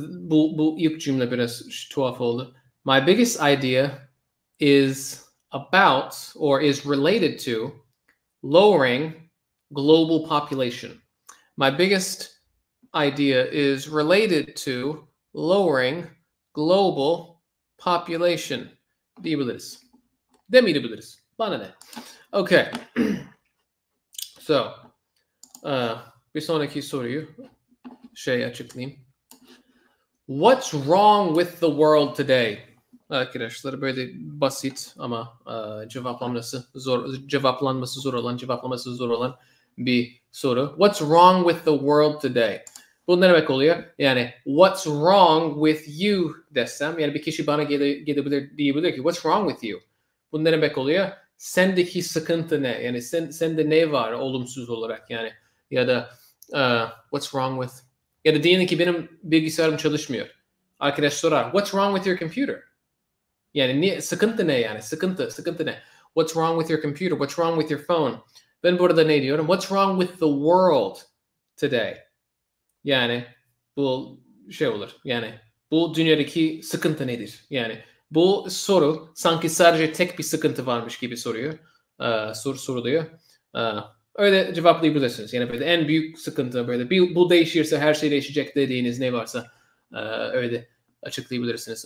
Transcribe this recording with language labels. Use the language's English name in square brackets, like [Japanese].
[Turkish] Bu ilk cümle biraz tuhaf oldu. [English] My biggest idea is about, or is related to, lowering global population. My biggest idea is related to lowering global population. [Turkish] Diyebiliriz. Demeyebiliriz. Bana ne? Okay. So, bir sonraki soruyu açıklayayım. [English] What's wrong with the world today? [Turkish] Arkadaşlar böyle basit ama cevaplaması zor olan bir soru. [English] What's wrong with the world today? [Turkish] Bu ne demek oluyor? Yani [English] what's wrong with you [Turkish] desem, yani bir kişi bana diyebilir ki what's wrong with you? Bu ne demek oluyor? Sendeki sıkıntı ne? Yani sende ne var olumsuz olarak yani? Ya da [English] what's wrong with? [Turkish] Ya da diyelim ki benim bilgisayarım çalışmıyor. Arkadaş sorar, [English] what's wrong with your computer? [Turkish] Yani sıkıntı ne yani? Sıkıntı ne? [English] What's wrong with your computer? What's wrong with your phone? [Turkish] Ben burada ne diyorum? [English] What's wrong with the world today? [Turkish] Yani bu olur. Yani bu dünyadaki sıkıntı nedir? Yani bu soru sanki sadece tek bir sıkıntı varmış gibi soruluyor. Öyle cevaplayabilirsiniz. Yani böyle en büyük sıkıntı böyle bu değişirse her şey değişecek dediğiniz ne varsa öyle açıklayabilirsiniz.